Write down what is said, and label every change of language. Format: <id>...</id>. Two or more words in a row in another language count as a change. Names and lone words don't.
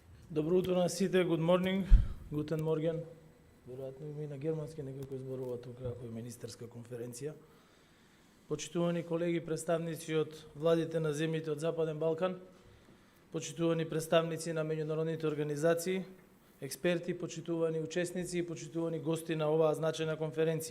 <mk>Добро утро на сите,</mk> <en>good morning,</en> <de>guten Morgen.</de> <mk>Веројатно има и на германски некој зборува тука како е министерска конференција. Почитувани колеги, представници од владите на земјите од Западен Балкан, почитувани представници на меѓународните организации, експерти, почитувани учесници и почитувани гости на оваа значајна конференција.</mk>